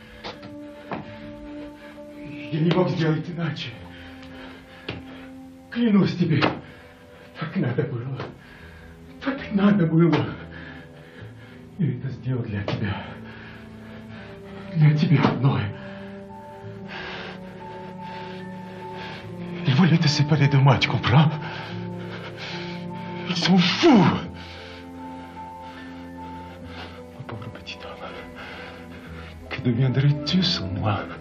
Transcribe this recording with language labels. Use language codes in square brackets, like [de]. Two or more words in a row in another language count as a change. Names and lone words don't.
[ru] Я не мог сделать иначе. Клянусь тебе, так надо было. Так надо было. Я это сделал для тебя. Для тебя одной. [fr] Ils voulaient te séparer de moi, tu comprends? Ils sont fous! Mon pauvre petit homme, que deviendrais-tu sans moi?